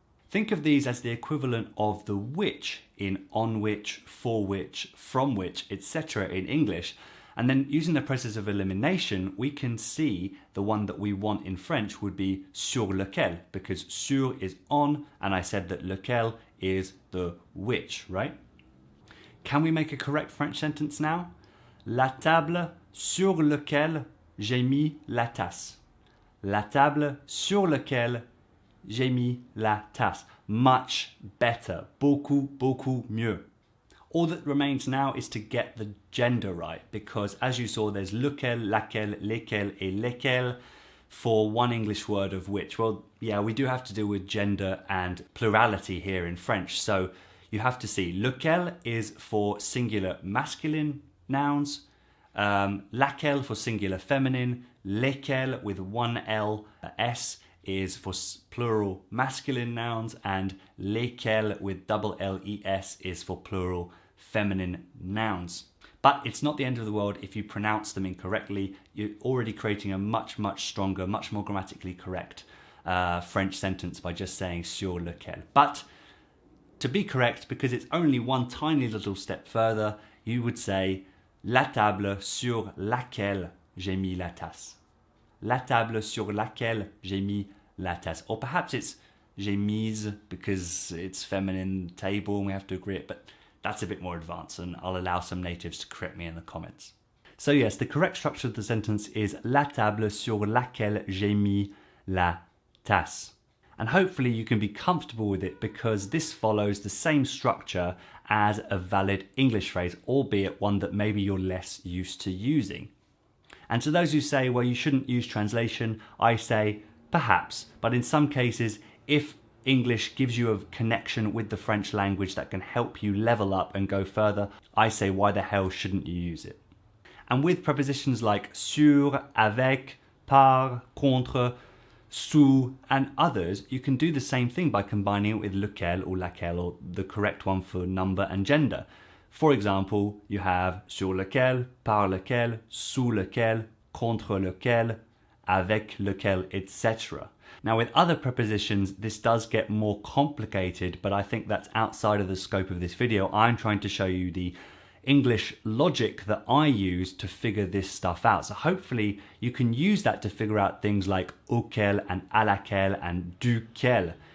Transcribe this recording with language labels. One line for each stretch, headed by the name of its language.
English: Think of these as the equivalent of the which in on which, for which, from which, etc. in English. And then using the process of elimination, we can see the one that we want in French would be sur lequel, because sur is on, and I said that lequel is the which, right? Can we make a correct French sentence now?
French: La table sur laquelle j'ai mis la tasse. La table sur laquelle j'ai mis la tasse.
English: Much better.
French: Beaucoup, beaucoup mieux.
English: All that remains now is to get the gender right, because as you saw, there's lequel, laquelle, lesquels, et lesquels for one English word of which. Well, yeah, we do have to deal with gender and plurality here in French. So you have to see lequel is for singular masculine nouns, laquelle for singular feminine, lesquels with one L, S is for plural masculine nouns, and lesquels with double L-E-S is for plural feminine nouns. But it's not the end of the world if you pronounce them incorrectly. You're already creating a much, much stronger, much more grammatically correct French sentence by just saying sur lequel. But to be correct, because it's only one tiny little step further, you would say
French: la table sur laquelle j'ai mis la tasse. La table sur laquelle j'ai mis la tasse.
English: Or perhaps it's
French: j'ai mise
English: because it's feminine table and we have to agree it, but that's a bit more advanced and I'll allow some natives to correct me in the comments. So yes, the correct structure of the sentence is
French: la table sur laquelle j'ai mis la tasse.
English: And hopefully you can be comfortable with it because this follows the same structure as a valid English phrase, albeit one that maybe you're less used to using. And to those who say, well, you shouldn't use translation, I say, perhaps. But in some cases, if English gives you a connection with the French language that can help you level up and go further, I say, why the hell shouldn't you use it? And with prepositions like sur, avec, par, contre, sous, and others, you can do the same thing by combining it with lequel or laquelle, or the correct one for number and gender. For example, you have sur lequel, par lequel, sous lequel, contre lequel, avec lequel, etc. Now with other prepositions, this does get more complicated, but I think that's outside of the scope of this video. I'm trying to show you the English logic that I use to figure this stuff out. So hopefully you can use that to figure out things like auquel and à laquelle and duquel.